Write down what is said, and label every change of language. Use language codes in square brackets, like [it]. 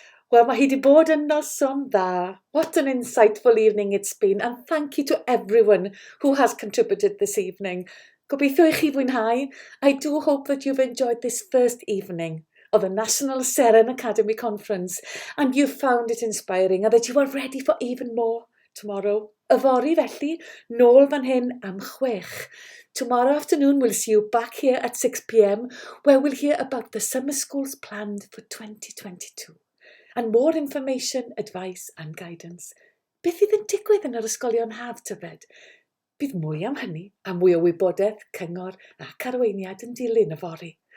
[cy] Wel, mae hi wedi bod yn noson dda. [en] What an insightful evening it's been, and thank you to everyone who has contributed this evening. [cy] Gobeithio i chi fwynhau. [en] I do hope that you've enjoyed this first evening of the National Seren Academy Conference, and you found it inspiring, and that you are ready for even more tomorrow. [cy] Yfory felly, nôl fan hyn am 6. [en] Tomorrow afternoon we'll see you back here at 6 p.m. where we'll hear about the summer schools planned for 2022. And more information, advice and guidance. [cy] Beth fydd yn digwydd yn yr ysgolion haf tybed? Bydd mwy am hynny, a mwy o wybodaeth, cyngor ac arweiniad yn dilyn yfory.